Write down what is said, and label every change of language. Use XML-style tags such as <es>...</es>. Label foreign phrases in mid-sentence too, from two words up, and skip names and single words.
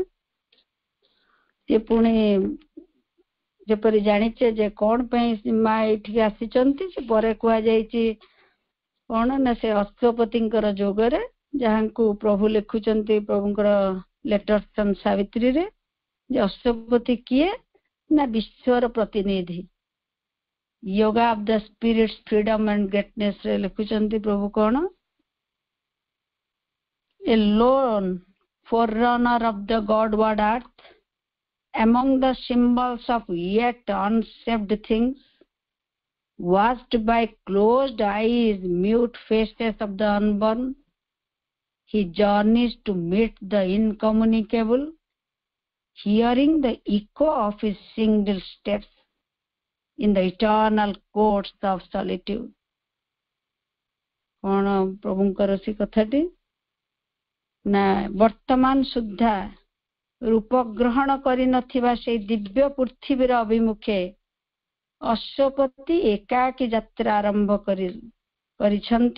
<or>ସେ ପୁଣି ଯେପରି ଜାଣିଛେ ଯେ କଣ ପାଇଁ ମା ଏଇଠିକି ଆସିଛନ୍ତି, ସେ ପରେ କୁହାଯାଇଛି କଣ ନା ସେ ଅଶ୍ୱପତିଙ୍କର ଯୋଗରେ, ଯାହାଙ୍କୁ ପ୍ରଭୁ ଲେଖୁଛନ୍ତି ପ୍ରଭୁଙ୍କର ଲେଟର ସାବିତ୍ରୀରେ, ଯେ ଅଶ୍ୱପତି କିଏ ନା ବିଶ୍ୱର ପ୍ରତିନିଧି।</or> <en>yoga of the spirits freedom and greatness</en> <or>ରେ ଲେଖୁଛନ୍ତି ପ୍ରଭୁ କଣ,</or> <en>a lone forerunner of the godward earth among the symbols of yet unshaped things, watched by closed eyes, mute faces of the unborn, he journeys to meet the incommunicable, hearing the echo of his single steps in the eternal courts of solitude.</en> <or>କଣ ପ୍ରଭୁଙ୍କର ସେ କଥାଟି ନା ବର୍ତ୍ତମାନ ସୁଦ୍ଧା ରୂପ ଗ୍ରହଣ କରିନଥିବା ସେଇ ଦିବ୍ୟ ପୃଥିବୀର ଅଭିମୁଖେ ଅଶ୍ୱପତି ଏକାକୀ ଯାତ୍ରା ଆରମ୍ଭ କରିଛନ୍ତି।</or>